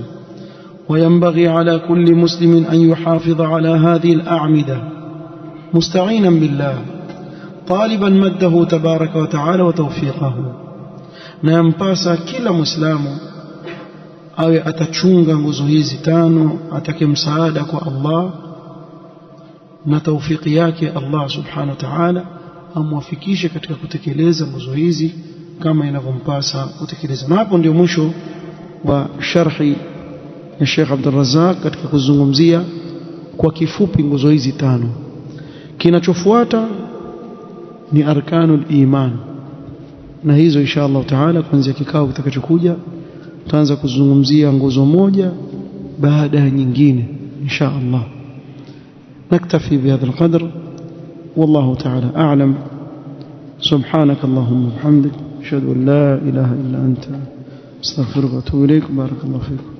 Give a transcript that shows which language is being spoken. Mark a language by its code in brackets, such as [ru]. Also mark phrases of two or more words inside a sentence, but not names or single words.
[ar] وينبغي على كل مسلم أن يحافظ على هذه الأعمدة مستعينا بالله طالبا مده تبارك وتعالى وتوفيقه, [sw] na yampasa kila Muislamu awe atachunga nguzo hizi tano, atake msaada kwa Allah na taufiki yake [ar] الله سبحانه وتعالى [sw] amwafikishe katika kutekeleza nguzo hizi kama inavyompasa kutekeleza. Na hapo ndio mwisho wa sharhi ya Sheikh Abdul Razzaq katika kuzungumzia kwa kifupi nguzo hizi tano. Kinachofuata ni [ar] أركان الإيمان, [sw] na hizo [ar] إن شاء الله تعالى [sw] kuanzia kikao kitakachokuja tutaanza kuzungumzia nguzo moja baada ya nyingine [ar] إن شاء الله. نكتفي بهذا القدر والله تعالى أعلم. سبحانك اللهم وبحمدك أشهد أن لا إله إلا أنت أستغفرك وأتوب إليك. بارك الله فيكم.